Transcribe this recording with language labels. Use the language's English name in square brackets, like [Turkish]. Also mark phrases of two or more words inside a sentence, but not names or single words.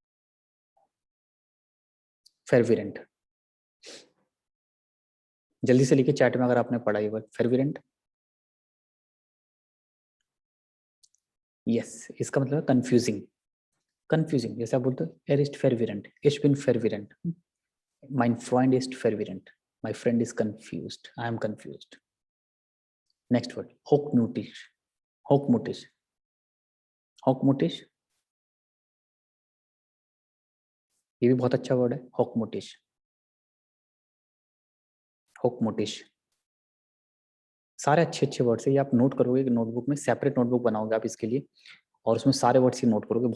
[Hindi] फेरविरेंट, जल्दी से लिखिए चैट में अगर आपने पढ़ा ये वर्ड फेरविरेंट. यस, इसका मतलब है कंफ्यूजिंग. कंफ्यूजिंग, जैसे आप बोलते हो [German] er ist verwirrend, ich bin verwirrend, mein Freund ist verwirrend, [English] my friend is confused, I am confused. Next word, [German] hochmütig. hochmütig. hochmütig, [Hindi] ये भी बहुत अच्छा वर्ड है, [German] hochmütig. hochmütig, [Hindi] सारे अच्छे अच्छे वर्ड्स है ये. आप नोट करोगे नोटबुक में, सेपरेट नोटबुक बनाओगे आप इसके लिए, और उसमें सारे वर्ड्स ही नोट करोगे.